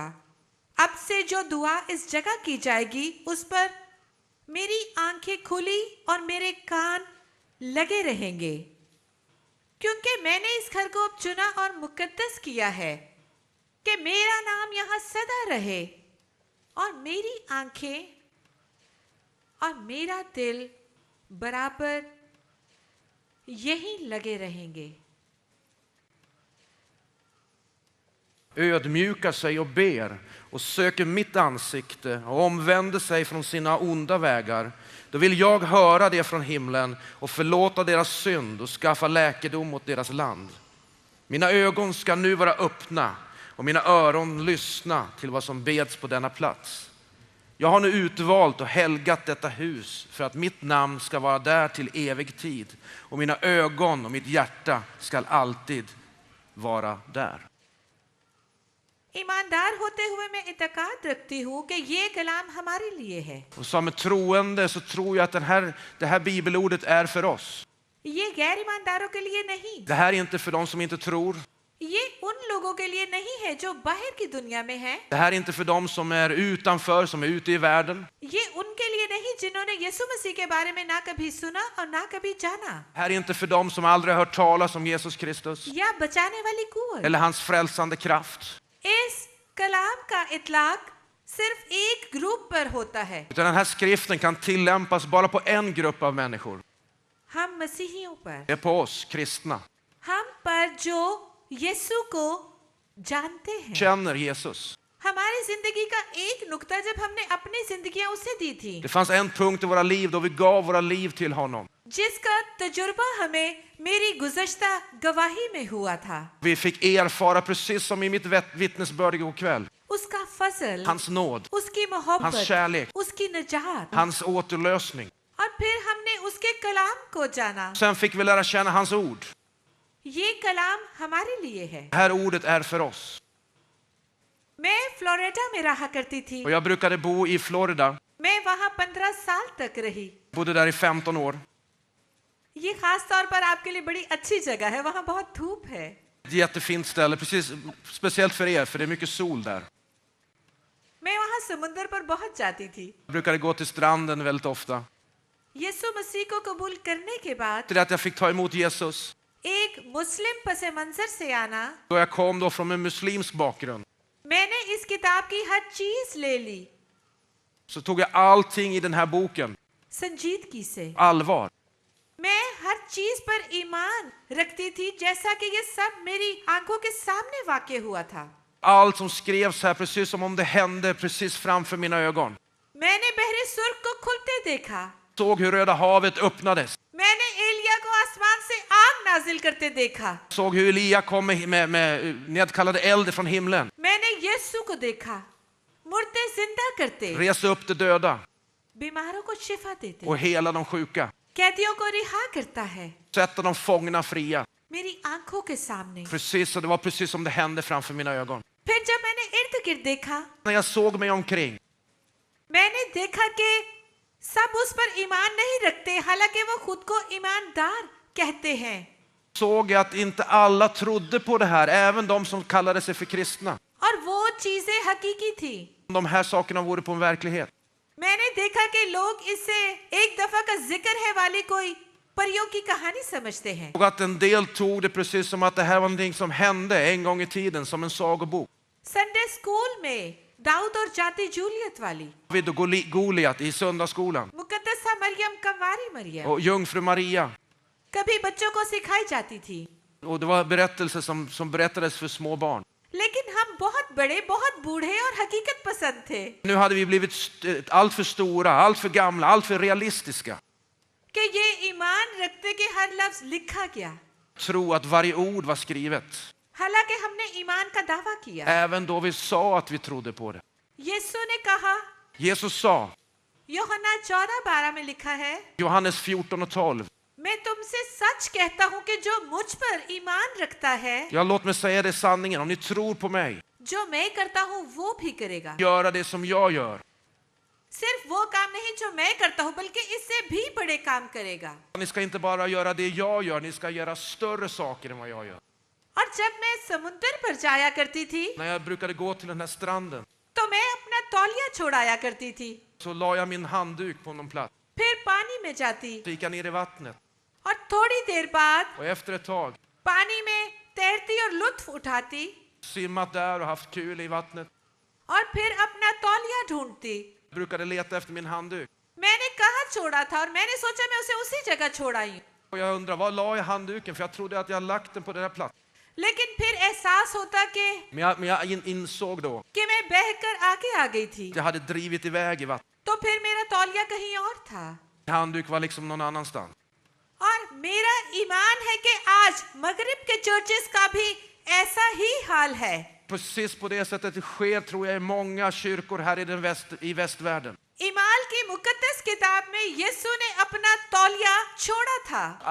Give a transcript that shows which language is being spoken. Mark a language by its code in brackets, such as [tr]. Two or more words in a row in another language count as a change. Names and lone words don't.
[ur] اب سے جو دعا اس جگہ کی جائے گی اس پر میری آنکھیں کھلی اور میرے کان لگے رہیں گے، کیونکہ میں نے اس گھر کو اب چنا اور مقدس کیا ہے کہ میرا نام یہاں سدا رہے اور میری آنکھیں اور میرا دل برابر یہیں لگے رہیں گے. [sv] Ödmjukar sig och ber och söker mitt ansikte och omvänder sig från sina onda vägar, då vill jag höra det från himlen och förlåta deras synd och skaffa läkedom åt deras land. Mina ögon ska nu vara öppna och mina öron lyssna till vad som beds på denna plats. Jag har nu utvalt och helgat detta hus för att mitt namn ska vara där till evig tid, och mina ögon och mitt hjärta ska alltid vara där. [ur] ایماندار ہوتے ہوئے میں اعتقاد رکھتی ہوں کہ یہ کلام ہمارے لیے ہے. [sv] Och som troende så tror jag att det här bibelordet är för oss. [ur] یہ غیر ایمانداروں کے لیے نہیں. [sv] Det här är inte för de som inte tror. [ur] یہ ان لوگوں کے لیے نہیں ہے جو باہر کی دنیا میں ہے. [sv] Det här är inte för de som är utanför, som är ute i världen. [ur] یہ ان کے لیے نہیں جنہوں نے یسوع مسیح کے بارے میں نہ کبھی سنا اور نہ کبھی جانا. [sv] Det här är inte för de som aldrig har hört talas om Jesus Kristus [ur] یا بچانے والی قوت [sv] eller hans frälsande kraft. [ur] اس کلام کا اطلاق صرف ایک گروپ پر ہوتا ہے. [sv] Utan den här skriften kan tillämpas bara på en grupp av människor. [ur] ہم مسیحیوں پر, [sv] Det är på oss kristna. [ur] ہم پر جو یسوع کو جانتے ہیں. [sv] Känner Jesus. [ur] ہماری زندگی کا ایک نکتہ جب ہم نے اپنی زندگیاں اسے دی تھی, [sv] Det fanns en punkt i våra liv då vi gav våra liv till honom. [ur] جس کا تجربہ ہمیں میری گزشتہ گواہی میں ہوا تھا. [sv] Vi fick erfara, precis som i mitt vittnesbörd igår kväll, [ur] اس کا فضل, [sv] hans nåd, [ur] اس کی [sv] hans [ur] محبت, [sv] kärlek, [ur] اس کی نجات, [sv] hans återlösning. [ur] اور پھر ہم نے اس کے کلام کو جانا. [sv] Sen fick vi lära känna hans ord. [ur] یہ کلام ہمارے لیے ہے. [sv] Det här ordet är för oss. [ur] میں فلوریڈا میں رہا کرتی تھی. [sv] Och jag brukade bo i Florida. [ur] میں وہاں 15 سال تک رہی. [sv] Bodde där i 15 år. [ur] یہ خاص طور پر آپ کے لیے بڑی اچھی جگہ ہے، وہاں بہت دھوپ ہے. [sv] Ett jättefint ställe, precis, speciellt för er, för det är mycket sol där. [ur] میں وہاں سمندر پر بہت جاتی تھی. [sv] Jag brukade gå till stranden väldigt ofta. [ur] یسوع مسیح کو قبول کرنے کے بعد [sv] Till att jag fick ta emot Jesus. [ur] ایک مسلم پسِ منظر سے آنا, [sv] Då jag kom då från en muslimsk bakgrund, [ur] میں نے اس کتاب کی ہر چیز لے لی [sv] så tog jag allting i den här boken [ur] سنجیدگی سے. [sv] allvar. [ur] میں ہر چیز پر ایمان رکھتی تھی جیسا کہ یہ سب میری آنکھوں کے سامنے واقع ہوا تھا. [sv] Allt som skrevs här, precis som om det hände precis framför mina ögon. [ur] میں نے بحرِ سرخ کو کھلتے دیکھا. [sv] Såg hur Röda havet öppnades. [ur] میں نے ایلیاہ کو آسمان سے آگ نازل کرتے دیکھا. [sv] Såg hur Elia kom med nedkallade eld från himlen. [ur] میں نے یسوع کو دیکھا، مردے زندہ کرتے, [sv] Reste upp de döda [ur] بیماروں کو شفا دیتے, [sv] och hela de sjuka. [ur] قیدیوں کو رہا کرتا ہے [sv] Sätta de fångna fria. [ur] میری آنکھوں کے سامنے. [sv] Precis, och det var precis som det hände framför mina ögon. [ur] پھر جب میں نے ارد گرد دیکھا, [sv] När jag såg mig omkring, [ur] میں نے دیکھا کہ سب اس پر ایمان نہیں رکھتے، حالانکہ وہ خود کو ایماندار کہتے ہیں. [sv] såg jag att inte alla trodde på det här, även de som kallade sig för kristna. [ur] اور وہ چیزیں حقیقی تھی. [sv] De här sakerna vore på en verklighet. [ur] میں نے دیکھا کہ لوگ اسے ایک دفعہ کا ذکر ہے والی کوئی پریوں کی کہانی سمجھتے ہیں. [sv] Och att en del tog det precis som att det här var någonting som hände en gång i tiden, som en sagobok. [en] Sunday school [ur] میں داؤد اور جاتی جولیت والی, [sv] David och Goliat i söndagsskolan. [ur] مقدسہ مریم کنواری مریم [sv] Och jungfru Maria. [ur] کبھی بچوں کو سکھائی جاتی تھی. [sv] Och det var berättelser som berättades för små barn. [ur] لیکن ہم بہت بڑے، بہت بوڑھے اور حقیقت پسند تھے [sv] Nu hade vi blivit allt för stora, allt för gamla, allt för realistiska. [ur] کہ یہ ایمان رکھتے کہ ہر لفظ لکھا گیا, [sv] Tro att varje ord var skrivet. [ur] حالانکہ ہم نے ایمان کا دعویٰ کیا. [sv] Även då vi sa att vi trodde på det. [ur] یسوع نے کہا, [sv] Jesus sa, [ur] یوحنا 14:12 میں لکھا ہے, [sv] Johannes 14:12. [ur] میں تم سے سچ کہتا ہوں کہ جو مجھ پر ایمان رکھتا ہے, [sv] Ja, låt mig säga det sanningen. Om ni tror på mig, [ur] جو میں کرتا ہوں وہ بھی کرے گا. [sv] göra det som jag gör. [ur] صرف وہ کام نہیں جو میں کرتا ہوں، بلکہ اس سے بھی بڑے کام کرے گا. [sv] Ni ska inte bara göra det jag gör, ni ska göra större saker än vad jag gör. [ur] اور جب میں سمندر پر جایا کرتی تھی, [sv] När jag brukade gå till den här stranden [ur] تو میں اپنا تولیہ چھوڑایا کرتی تھی, [sv] så la jag min handduk på någon plats. [ur] پھر پانی میں جاتی [sv] Så gick jag ner i vattnet [ur] اور تھوڑی دیر بعد [sv] och efter ett tag [ur] پانی میں تیرتی اور لطف اٹھاتی [sv] simmat där och haft kul i vattnet. [ur] اور پھر اپنا تولیہ ڈھونڈتی. [sv] Brukade leta efter min handduk. [ur] میں نے کہاں چھوڑا تھا اور میں نے سوچا میں اسے اسی جگہ چھوڑ آئی ہوں. [sv] Och jag undrar, var la jag handduken? För jag trodde att jag lagt den på den här platsen. [ur] لیکن پھر احساس ہوتا [sv] Men jag insåg då [ur] کہ میں بہہ کر آگے آ گئی تھی, [sv] att jag hade drivit iväg i vattnet. [ur] تو پھر میرا تولیہ کہیں اور تھا. [sv] Min handduk var liksom någon annanstans. [ur] اور میرا ایمان ہے کہ آج مغرب کے چرچز کا بھی ایسا ہی حال ہے. [sv] Precis på det sättet det sker, tror jag, i många kyrkor här i västvärlden. [ur] امال کی مقدس کتاب میں یسوع نے اپنا تولیہ چھوڑا تھا.